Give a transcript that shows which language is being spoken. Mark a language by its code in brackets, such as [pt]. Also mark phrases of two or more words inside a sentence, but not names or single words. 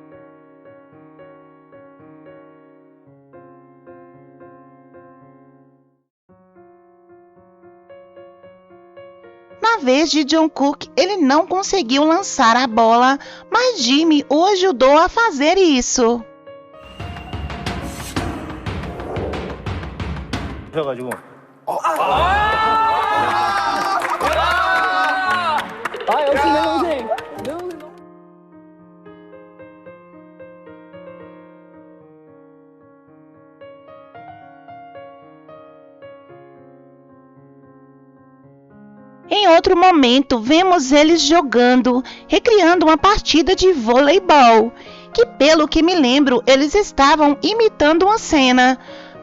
[pt] Na vez de Jungkook, ele não conseguiu lançar a bola, mas Jimin o ajudou a fazer isso. [ko] 역시 내 동생. [pt] Em outro momento, vemos eles jogando, recriando uma partida de voleibol, que pelo que me lembro, eles estavam imitando uma cena.